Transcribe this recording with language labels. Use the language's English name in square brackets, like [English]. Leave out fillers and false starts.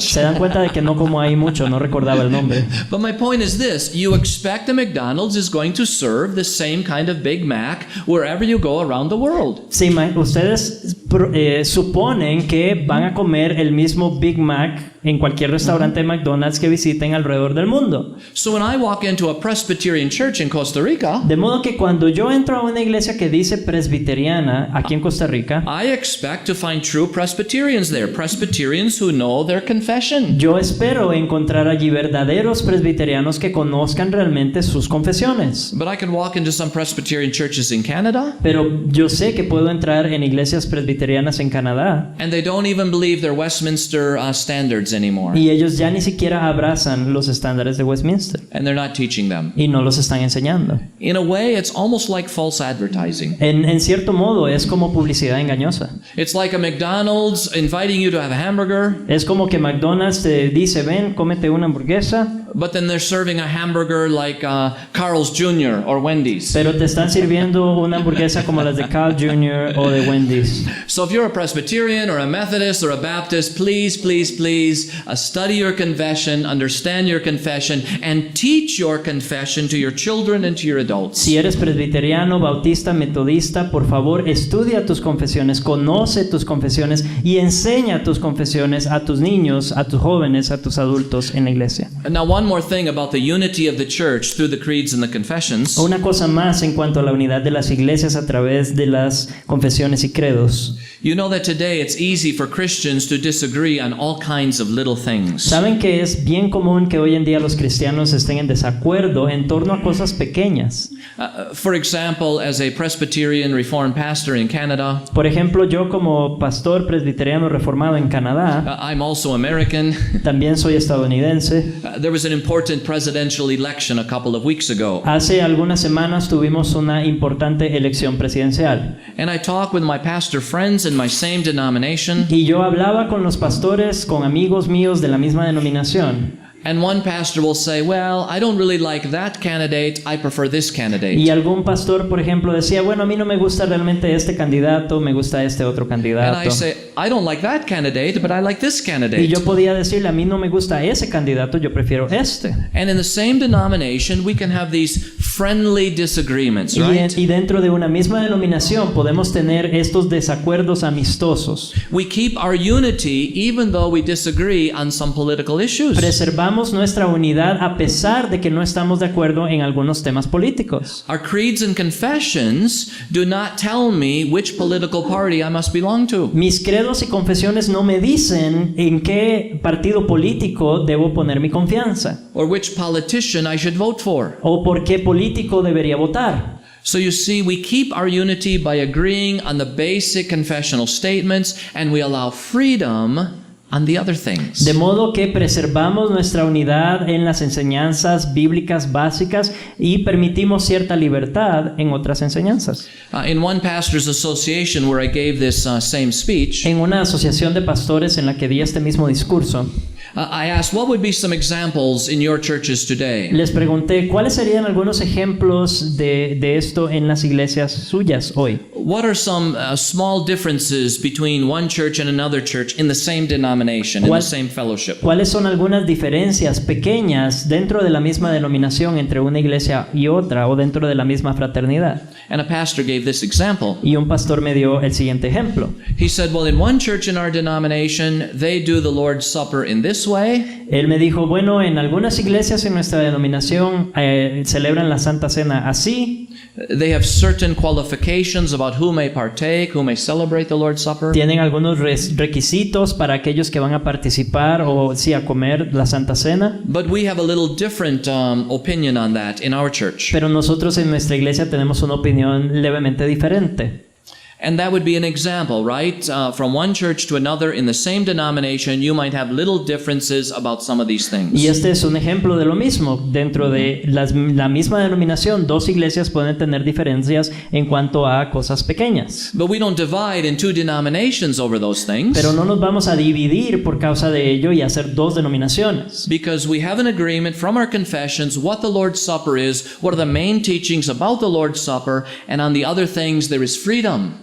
[Spanish] Se dan cuenta de que no como ahí mucho, no recordaba el nombre. [English] But my point is this: you expect a McDonald's is going to serve the same kind of Big Mac wherever you go around the world. [Spanish] Sí, ustedes suponen que van a comer el mismo Big Mac en cualquier restaurante de McDonald's que visiten alrededor del mundo. [English] So when I walk into a Presbyterian church in Costa Rica, [Spanish] de modo que cuando yo entro a una iglesia que dice presbiteriana aquí en Costa Rica, [English] I expect to find true Presbyterians there, Presbyterians who know their confession. [Spanish] Yo espero encontrar allí verdaderos presbiterianos que conozcan realmente sus confesiones. [English] But I can walk into some Presbyterian churches in Canada. [Spanish] Pero yo sé que puedo entrar en iglesias presbiterianas en Canadá. [English] And they don't even believe their Westminster standards anymore. [Spanish] Y ellos ya ni siquiera abrazan los estándares de Westminster. [English] And they're not teaching them. [Spanish] Y no los están enseñando. [English] In a way, it's almost like false advertising. [Spanish] En cierto modo es como publicidad engañosa. [English] It's like a McDonald's inviting you to have a hamburger. [Spanish] Es como que McDonald's te dice, ven, cómete una hamburguesa. [English] but then they're serving a hamburger like Carl's Jr. or Wendy's. [Spanish] Pero te están sirviendo una hamburguesa como las de Carl Jr. o de Wendy's. [English] So if you're a Presbyterian or a Methodist or a Baptist, please study your confession, understand your confession, and teach your confession to your children and to your adults. [Spanish] Si eres presbiteriano, bautista, metodista, por favor, estudia tus confesiones, conoce tus confesiones y enseña tus confesiones a tus niños, a tus jóvenes, a tus adultos en la iglesia. [English] And now one more thing about the unity of the church through the creeds and the confessions. [Spanish] Una cosa más en cuanto a la unidad de las iglesias a través de las confesiones y credos. [English] You know that today it's easy for Christians to disagree on all kinds of little things. [Spanish] Saben que es bien común que hoy en día los cristianos estén en desacuerdo en torno a cosas pequeñas. [English] For example, as a Presbyterian Reformed pastor in Canada, [Spanish] Por ejemplo, yo como pastor presbiteriano reformado en Canadá, [English] I'm also American. [Spanish] también soy estadounidense. [English] There was an important presidential election a couple of weeks ago. [Spanish] Hace algunas semanas tuvimos una importante elección presidencial. [English] And I talked with my pastor friends in my same denomination. [Spanish] Y yo hablaba con los pastores, con amigos míos de la misma denominación. [English] And one pastor will say, well, I don't really like that candidate, I prefer this candidate. [Spanish] Y algún pastor, por ejemplo, decía, bueno, a mí no me gusta realmente este candidato, me gusta este otro [English] And I [Spanish] candidato. [English] say, I don't like that candidate, but I like this [Spanish] Y [English] candidate. [Spanish] yo podía decirle, a mí no me gusta ese candidato, yo prefiero este. [English] And in the same denomination, we can have these friendly disagreements, right? [Spanish] Y dentro de una misma denominación podemos tener estos desacuerdos amistosos. [English] We keep our unity even though we disagree on some political issues. [Spanish] Preservamos nuestra unidad a pesar de que no estamos de acuerdo en algunos temas políticos. [English] Our creeds and confessions do not tell me which political party I must belong to. [Spanish] Mis credos y confesiones no me dicen en qué partido político debo poner mi confianza [English] Or which politician I should vote for. [Spanish] o por qué político debería votar. [English] So you see, we keep our unity by agreeing on the basic confessional statements, and we allow freedom on the other things. [Spanish] De modo que preservamos nuestra unidad en las enseñanzas bíblicas básicas y permitimos cierta libertad en otras enseñanzas. [English] In one pastor's association where I gave this same speech, [Spanish] En una asociación de pastores en la que di este mismo discurso, [English] I asked, what would be some examples in your churches today? [Spanish] les pregunté cuáles serían algunos ejemplos de esto en las iglesias suyas hoy. [English] What are some small differences between one church and another church in the same denomination, in the same fellowship? [Spanish] ¿Cuáles son algunas diferencias pequeñas dentro de la misma denominación entre una iglesia y otra o dentro de la misma fraternidad? [English] And a pastor gave this example. [Spanish] Y un pastor me dio el siguiente ejemplo. [English] He said, well, in one church in our denomination, they do the Lord's Supper in this way. [Spanish] Él me dijo, bueno, en algunas iglesias en nuestra denominación celebran la Santa Cena así. [English] They have certain qualifications about who may partake, who may celebrate the Lord's Supper. [Spanish] Tienen algunos requisitos para aquellos que van a participar o sí a comer la Santa Cena. [English] But we have a little different opinion on that in our church. [Spanish] Pero nosotros en nuestra iglesia tenemos una opinión levemente diferente. [English] And that would be an example, right? From one church to another in the same denomination, you might have little differences about some of these things. [Spanish] Y este es un ejemplo de lo mismo. Dentro de la misma denominación, dos iglesias pueden tener diferencias en cuanto a cosas pequeñas. [English] But we don't divide in two denominations over those things. [Spanish] Pero no nos vamos a dividir por causa de ello y hacer dos denominaciones. [English] Because we have an agreement from our confessions what the Lord's Supper is, what are the main teachings about the Lord's Supper, and on the other things there is freedom.